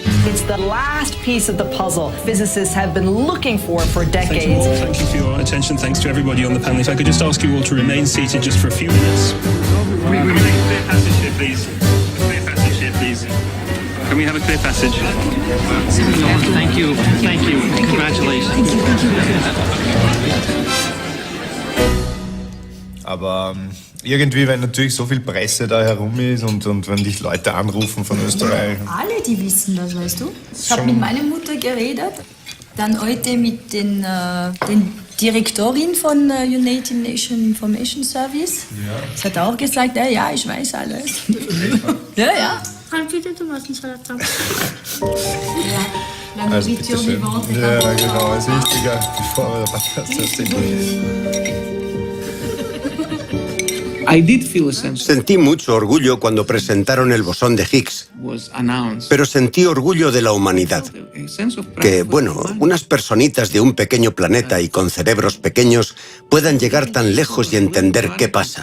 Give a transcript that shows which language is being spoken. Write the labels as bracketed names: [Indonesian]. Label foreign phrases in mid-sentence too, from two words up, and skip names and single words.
[English] It's the last piece of the puzzle physicists have been looking for decades. Thank you for your attention. Thanks to everybody on the panel. If I could just ask you all to remain seated just for a few minutes. We make a clear passage here, please. A clear passage here, please. Can we have a clear passage? Thank you. Thank you. Congratulations. [German] Aber irgendwie, wenn natürlich so viel Presse da herum ist und wenn dich Leute anrufen von Österreich. Alle, die wissen das, weißt du. Ich habe mit meiner Mutter geredet, dann heute mit den Direktorin von United Nations Information Service. Ja. Sie hat auch gesagt, ja, ich weiß alles. Ja. Also bitte schön. Ja, genau, als wichtiger, bevor wir [Spanish] Sentí mucho orgullo cuando presentaron el bosón de Higgs, pero sentí orgullo de la humanidad. Que, bueno, unas personitas de un pequeño planeta y con cerebros pequeños puedan llegar tan lejos y entender qué pasa.